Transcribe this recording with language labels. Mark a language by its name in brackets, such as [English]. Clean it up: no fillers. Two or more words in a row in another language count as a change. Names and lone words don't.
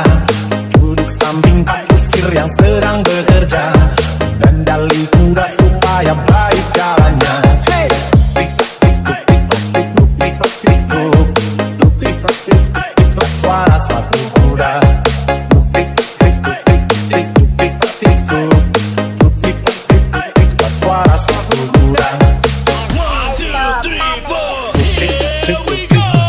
[Indonesian] Duduk samping Pak Kusir yang sedang bekerja, dan dali kuda supaya baik jalannya. Hey! Tik-tik-tik-tik, tik-tik-tik, tik-tik-tik, tik-tik-tik, tik-tik, suara sepatu kuda. Tik-tik-tik-tik, tik-tik-tik, tik-tik-tik, tik-tik-tik, suara sepatu kuda. 1, 2, 3, 4. [English] Here we go.